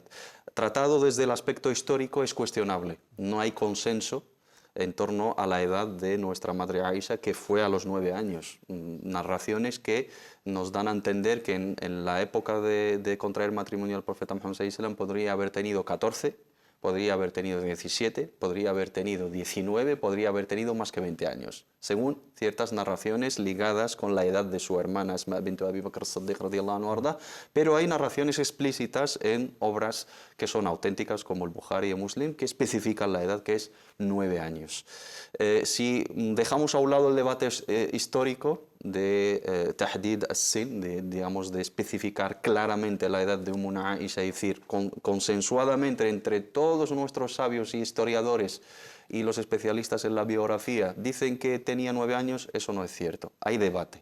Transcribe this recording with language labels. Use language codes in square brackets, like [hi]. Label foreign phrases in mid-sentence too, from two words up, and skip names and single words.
[es] Tratado desde el aspecto histórico es cuestionable, no hay consenso en torno a la edad de nuestra madre Aisha, que fue a los 9 años. Narraciones que nos dan a entender que en la época de contraer matrimonio al profeta Muhammad [ar] صلى الله عليه وسلم [es] podría haber tenido 14, podría haber tenido 17, podría haber tenido 19, podría haber tenido más que 20 años, según ciertas narraciones ligadas con la edad de su hermana Asma bint Abi Bakr as-Siddiq [ar] رضي الله عنه, [es] pero hay narraciones explícitas en obras que son auténticas como el Bukhari y Muslim que especifican la edad, que es 9 años. Si dejamos a un lado el debate histórico de [ar] تحديد السن, [es] de especificar claramente la edad de Ummuna Aisha, es decir, consensuadamente entre todos nuestros sabios y historiadores y los especialistas en la biografía dicen que tenía 9 años, eso no es cierto, hay debate.